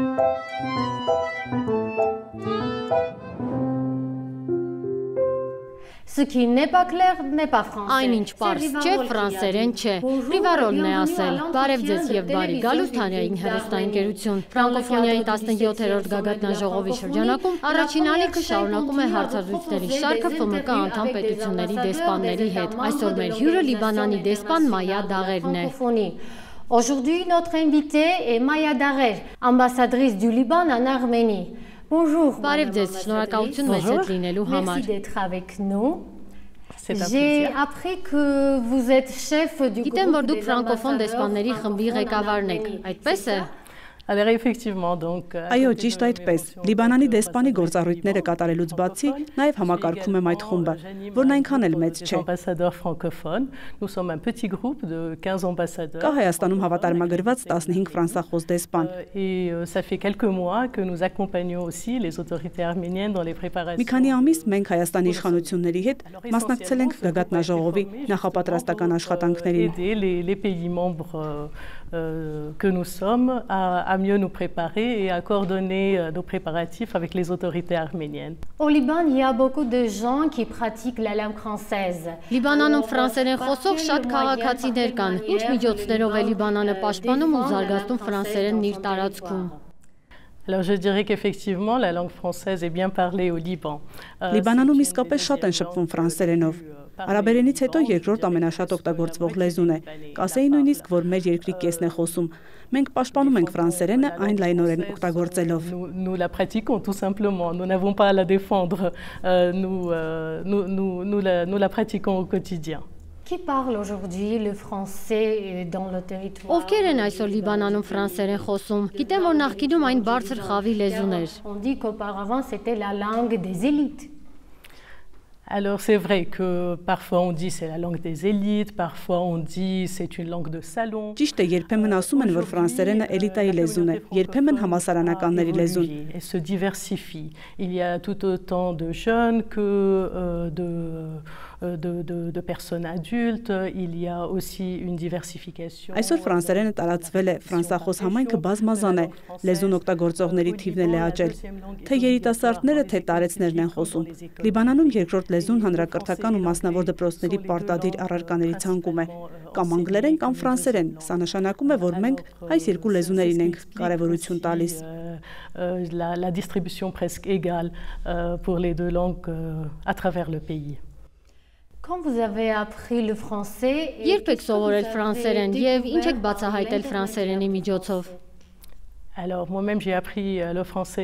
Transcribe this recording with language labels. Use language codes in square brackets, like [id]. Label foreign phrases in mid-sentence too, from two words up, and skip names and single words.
[fr] Ce qui n'est pas clair n'est pas français. [hy] Այն ինչ պարզ չէ, ֆրանսերեն չէ։ Ռիվարոլն է ասել։ Բարև ձեզ եւ բարի գալուս Թանյային հեռուստաընկերություն։ Ֆրանկոֆոնիայի 17-րդ գագաթնաժողովի շրջանակում առաջին ալիքը շարունակում է հարցազրույցների շարքը ՖՄԿ անդամ պետությունների դեսպանների հետ։ Այսօր մեր հյուրը Լիբանանի դեսպան Մայա Դաղերն է։ [fr] Aujourd'hui, notre invitée est Maya Darer, ambassadrice du Liban en Arménie. Bonjour. [hy] Բարև ձեզ, շնորհակալություն մեզ հետ լինելու համար։ [fr] Merci d'être avec nous. J'ai appris que vous êtes chef du [hy] Գիտեմ, որ դուք ֆրանկոֆոն դեսպանների խմբի ղեկավարն եք, այդպես է։ [fr] Alors effectivement donc [hy] Այո, ճիշտ այդպես։ Լիբանանի դեսպանի գործառույթները կատարելուց բացի նաև համակարգում եմ այդ խումբը, որն այնքան էլ մեծ չէ։ [fr] Ambassadeurs francophones, nous sommes un petit groupe de 15 ambassadeurs. [hy] Կա Հայաստանում հավատարմագրված 15 ֆրանսախոս դեսպան։ [fr] Et ça fait quelques mois que nous accompagnons aussi les autorités arméniennes dans les préparations. [hy] Մի քանի ամիս մենք Հայաստանի իշխանությունների հետ մասնակցել ենք գագաթնաժողովի նախապատրաստական աշխատանքներին։ [fr] Aider les pays membres que nous sommes à mieux nous préparer et à coordonner nos préparatifs avec les autorités arméniennes. Au Liban, il y a beaucoup de gens qui pratiquent la langue française. [hy] Լիբանանում ֆրանսերեն խոսող շատ քաղաքացիներ կան։ Ինչ միջոցներով է Լիբանանը պաշտպանում ու զարգացնում ֆրանսերենն իր տարածքում։ [fr] Alors je dirais qu'effectivement la langue française est bien parlée au Liban. [hy] Լիբանանում իսկապես շատ են շփվում ֆրանսերենով։ Արաբերենից հետո երկրորդ ամենաշատ օգտագործվող լեզուն է։ Կասեի նույնիսկ, որ մեր երկրի կեսն է խոսում։ Մենք պաշտպանում ենք ֆրանսերենը այն լայնորեն օգտագործելով։ [fr] Nous la pratiquons tout simplement. Nous n'avons pas à la défendre. Nous la pratiquons au quotidien. Qui parle aujourd'hui le français dans le territoire? [hy] Ովքեր են այսօր Լիբանանում ֆրանսերեն խոսում։ Գիտեմ, որ նախկինում այն բարձր խավի լեզուն էր։ [fr] On dit qu'auparavant c'était la langue des élites. Alors c'est vrai que parfois on dit c'est la langue des élites, parfois on dit c'est une langue de salon. [hy] Ճիշտ է, երբեմն ասում են, որ ֆրանսերենը էլիտայի լեզուն է, երբեմն համասարանականների լեզուն։ [fr] Elle se diversifie. Il y a tout autant de jeunes que de personnes adultes. Il y a aussi une diversification. [hy] Այսօր ֆրանսերենը տարածվել է, ֆրանսախոս համայնքը բազմազան է, լեզուն օգտագործողների թիվն էլ է աճել։ Թե երիտասարդները, թե տարեցներն են խոսում։ Լիբանանում երկրորդ լեզուն հանրակրթական ու մասնավոր դպրոցների պարտադիր առարկաների ցանկում է, կամ անգլերեն կամ ֆրանսերեն։ Սա նշանակում է, որ մենք այս երկու լեզուներին ենք կարևորություն տալիս։ [fr] La distribution presque égale pour les deux langues à travers le pays. Quand vous avez appris le français, [hy] Երբ եք սովորել ֆրանսերեն եւ ինչ եք բացահայտել ֆրանսերենի միջոցով։ [fr] Alors moi-même j'ai appris le français.